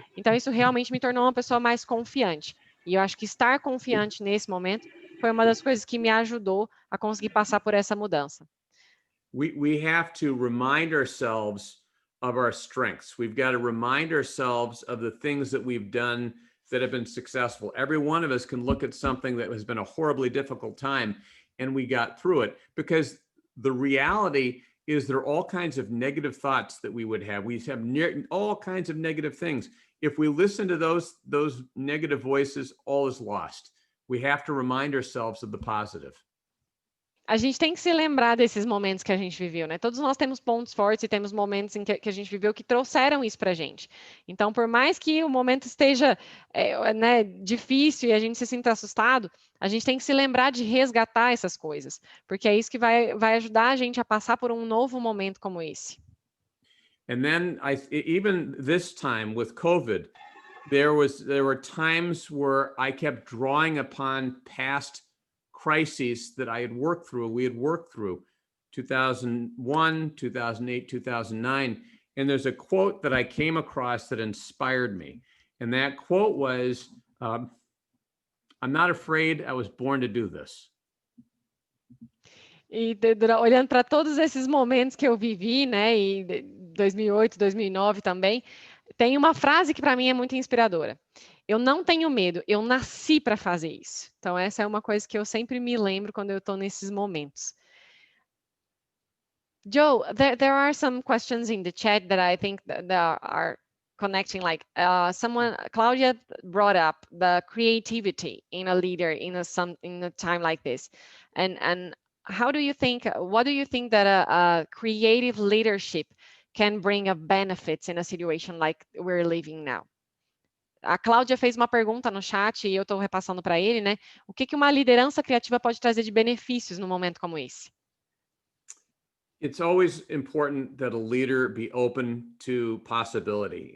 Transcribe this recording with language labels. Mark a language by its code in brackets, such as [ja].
[pt] Então, isso realmente me tornou uma pessoa mais confiante. E eu acho que estar confiante nesse momento foi uma das coisas que me ajudou a conseguir passar por essa mudança. [en] We have to remind ourselves of our strengths. We've got to remind ourselves of the things that we've done that have been successful. Every one of us can look at something that has been a horribly difficult time and we got through it, because the reality is there are all kinds of negative thoughts that we would have. We have all kinds of negative things. If we listen to those negative voices, all is lost. We have to remind ourselves of the positive. [pt] A gente tem que se lembrar desses momentos que a gente viveu, né? Todos nós temos pontos fortes e temos momentos em que a gente viveu que trouxeram isso para a gente. Então, por mais que o momento esteja né, difícil e a gente se sinta assustado, a gente tem que se lembrar de resgatar essas coisas, porque é isso que vai ajudar a gente a passar por um novo momento como esse. [en] And then even this time with COVID, there were times where I kept drawing upon past crises that we had worked through 2001, 2008, 2009. And there's a quote that I came across that inspired me. And that quote was, I'm not afraid, I was born to do this. [pt] E olhando para todos esses momentos que eu vivi, né, e 2008, 2009 também, tem uma frase que para mim é muito inspiradora. Eu não tenho medo, eu nasci para fazer isso. Então, essa é uma coisa que eu sempre me lembro quando eu estou nesses momentos. [en] Joe, there are some questions in the chat that I think that are connecting. Like Claudia brought up the creativity in a leader in a time like this, and what do you think that a creative leadership can bring of benefits in a situation like we're living now? [pt] A Cláudia fez uma pergunta no chat e eu estou repassando para ele, né? O que uma liderança criativa pode trazer de benefícios num momento como esse? [en] It's always important that a leader be open to possibility.